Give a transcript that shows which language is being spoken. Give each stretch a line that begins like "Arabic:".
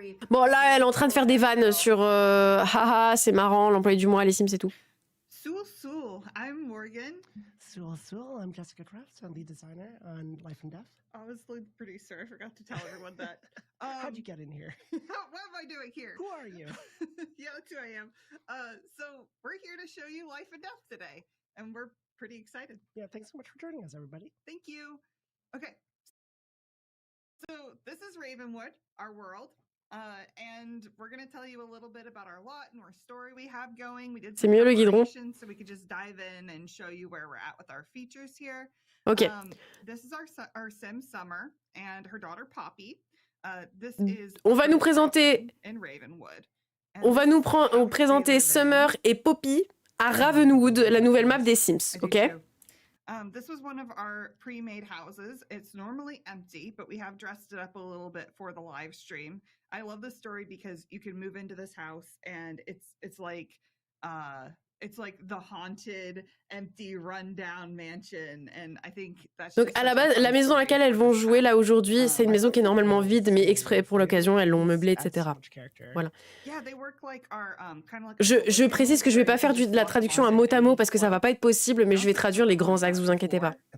French: Bon là, elle est en train de faire des vannes sur haha, c'est marrant, l'employé du mois, les Sims et tout.
English: Soul, I'm Morgan. Soul, I'm Jessica Crafts, I'm lead designer on Life and Death. I was the producer. I forgot to tell everyone that. How'd you get in here? What am I doing here? Who are you? Yeah, that's who I am. So we're here to show you Life and Death today, and we're pretty excited. Yeah, thanks so much for joining us, everybody. Thank you. Okay. So this is Ravenwood, our world. And we're going to tell you a little bit about our lot and our story we have going. We did some preparation so we could just dive in and show you where we're at with our features here. Ok. This is our Sim Summer and her daughter Poppy. This is
French: on va nous présenter.
English: In Ravenwood.
French: On va nous présenter Summer et Poppy à Ravenwood, la nouvelle map des Sims. Ok.
English: This was one of our pre-made houses. It's normally empty, but we have dressed it up a little bit for the live stream. I love this story because you can move into this house and it's like the haunted, empty, rundown mansion. And I think that's
French: donc à la base, la maison dans laquelle elles vont jouer là aujourd'hui, c'est une maison qui est normalement vide, mais exprès pour l'occasion, elles l'ont meublée, etc. Voilà. Je précise que je vais pas faire de la traduction à mot parce que ça va pas être possible, mais je vais traduire les grands axes, vous inquiétez pas.